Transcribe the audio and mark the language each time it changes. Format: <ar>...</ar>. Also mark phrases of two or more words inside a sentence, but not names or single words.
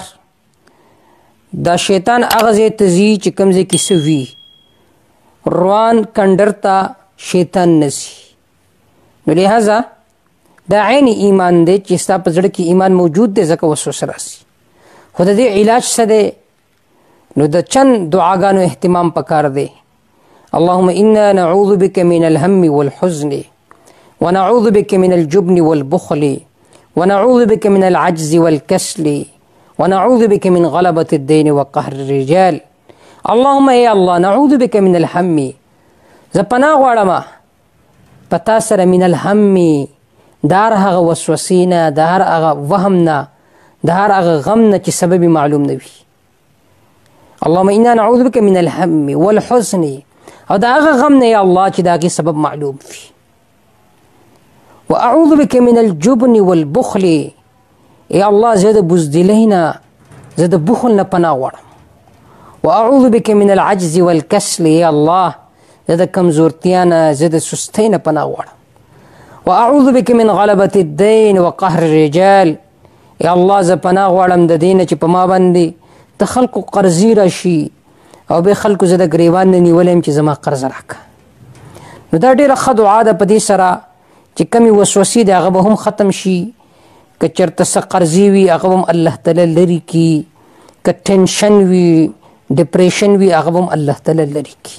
<ps>دا شیطان هغه ځای ته ځي چې کوم ځای کې څه وي، روان کنډر ته شیطان نه ځي. نو لہذا دا عین ایمان دی چې ستا په زړه کې ایمان موجود دی ځکه وسوسه راځي. خو د دې علاج څه دی؟ نو د چند دعاګانو اهتمام پکار دی.</ps> <ar>اللهم انا نعوذ بك من الهم والحزن ونعوذ بك من الجبن والبخل ونعوذ بك من العجز والكسل ونعوذ بك من غلبة الدين وقهر الرجال. اللهم يا الله نعوذ بك من الهم،</ar> <ps>زه پناه غواړم پتا سره</ps> <ar>من الهم،</ar> <ps>د هر هغه وسوسې نه، د هر هغه وهم نه، د هر هغه غم نه چې سبب معلوم نه وي.</ps> <ar>اللهم انا نعوذ بك من الهم والحزن،</ar> <ps>او د هغه غم نه یا الله چې د هغې سبب معلوم وي.</ps> <ar>واعوذ بك من الجبن والبخل،</ar> <ps>یا الله زه د بزدلۍ نه، زه د بخل نه پناه غواړم.</ps> <ar>واعوذ بك من العجز والکسل،</ar> <ps>یا الله زه د کمزورتیا نه، زه د سستۍ نه پناه غواړم.</ps> <ar>واعوذ بك من غلبة الدين وقهر الرجال،</ar> <ps>یا الله زه پناه غواړم د دې نه چې په ما باندې د خلکو قرضې راشي او به خلکو زه د ګریوان نه نیولی یم چې زما قرض راکړه. نو دا ډېره ښه دعا ده. په دې سره چې کمې وسوسې دي هغه به هم ختم شي، که چېرته څه قرضې وي هغه به هم الله تعالی لرې کړي، که ټینشن وي، ډپریشن وي، هغه به هم الله تعالی لرې کړي.</ps>